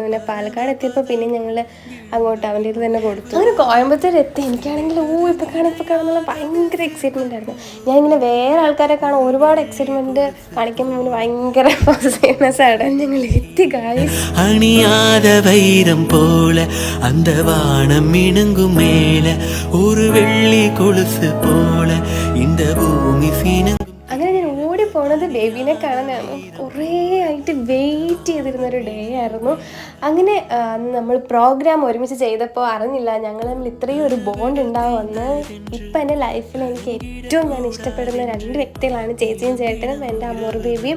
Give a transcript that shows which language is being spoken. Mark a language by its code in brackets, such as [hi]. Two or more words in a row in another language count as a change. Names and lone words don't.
[ml] പിന്നെ പാലക്കാട് എത്തിയപ്പോൾ പിന്നെ ഞങ്ങൾ അങ്ങോട്ട് അവൻ്റെ ഇത് തന്നെ കൊടുത്തു. അങ്ങനെ കോയമ്പത്തൂർ എത്തി. എനിക്കാണെങ്കിൽ ഇപ്പോൾ കാണാന്നുള്ള ഭയങ്കര എക്സൈറ്റ്മെൻ്റ് ആയിരുന്നു. ഞാൻ ഇങ്ങനെ വേറെ ആൾക്കാരെ കാണാൻ ഒരുപാട് എക്സൈറ്റ്മെൻറ്റ് കാണിക്കുമ്പോൾ ഭയങ്കര ഫേമസ് ആണ്. ഞങ്ങൾ എത്തി ഗായ്സ്. [ta] അണിയാத வைரம் போல அந்த வானம் மினுங்கும் மேல ஒரு வெள்ளி கொலுசு போல இந்த பூமி சீன. [ml] അങ്ങനെ ഞാൻ ഓടി പോണത് ബേബീനെ കാണാനായിരുന്നു. കുറേ ആയിട്ട് വെയിറ്റ് ചെയ്തിരുന്നൊരു ഡേ ആയിരുന്നു. അങ്ങനെ നമ്മൾ പ്രോഗ്രാം ഒരുമിച്ച് ചെയ്തപ്പോൾ അറിഞ്ഞില്ല ഞങ്ങൾ തമ്മിൽ ഇത്രയും ഒരു ബോണ്ട് ഉണ്ടാവുമെന്ന്. ഇപ്പം എൻ്റെ ലൈഫിൽ എനിക്ക് ഏറ്റവും ഞാൻ ഇഷ്ടപ്പെടുന്ന 2 വ്യക്തികളാണ് ചേച്ചിയും ചേട്ടനും എൻ്റെ അമോർ ബേബിയും.